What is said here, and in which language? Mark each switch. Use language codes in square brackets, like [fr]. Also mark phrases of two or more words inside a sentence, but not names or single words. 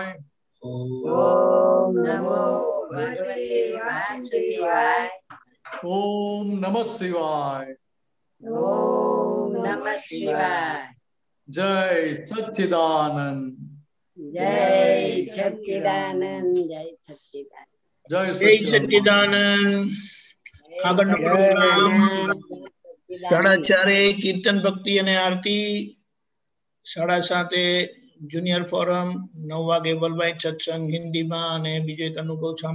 [sa] ओम नमो भगवते वासुदेवाय ओम नमः शिवाय ओम नमः शिवाय जय सच्चिदानंद जय सच्चिदानंद जय सच्चिदानंद जय जय सच्चिदानंद। [gu] આગળનો પ્રોગ્રામ 4:30 કીર્તન ભક્તિ અને આરતી, 7:30 [en] junior forum, [gu] 9 વાગે વલભાઈ સત્સંગ હિન્દીમાં અને બીજો એક અનુભવ